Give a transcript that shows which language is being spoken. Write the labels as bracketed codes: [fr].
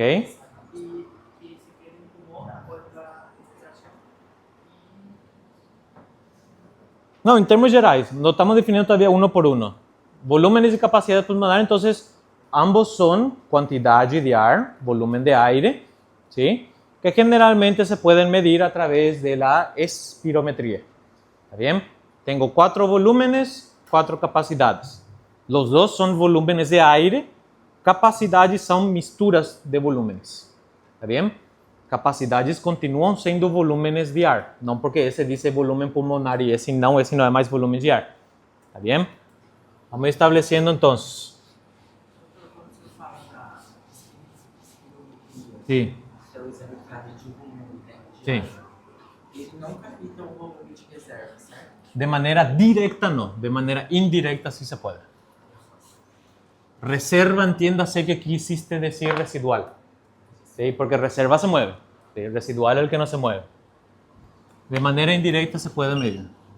[pt] E que se queda em pulmão, pode dar respiração. [es] No, en términos generales, no estamos definiendo todavía uno por uno. Volúmenes y capacidad pulmonar, entonces, ambos son cantidad de ar, volumen de aire, ¿sí? Que generalmente se pueden medir a través de la espirometría. ¿Está bien? Tengo 4 volúmenes, 4 capacidades. Los dos son volúmenes de aire, capacidades son misturas de volúmenes. ¿Está bien? Capacidades continúan siendo volúmenes de ar, no porque ese dice volumen pulmonar y ese no es más volumen de ar. ¿Está bien? Vamos estableciendo entonces. [pt] Quando você fala da espirometria, [es] Sí, [pt] que é o exame para medir o volume, né? [es] sí. [pt] Ele não capta o volume de reserva, certo? [es] De manera directa no, de manera indirecta sí se puede. Reserva, entiéndase que quisiste decir residual. ¿Sí? Porque reserva se mueve. ¿Sí? Residual es el que no se mueve. De manera indirecta se puede medir.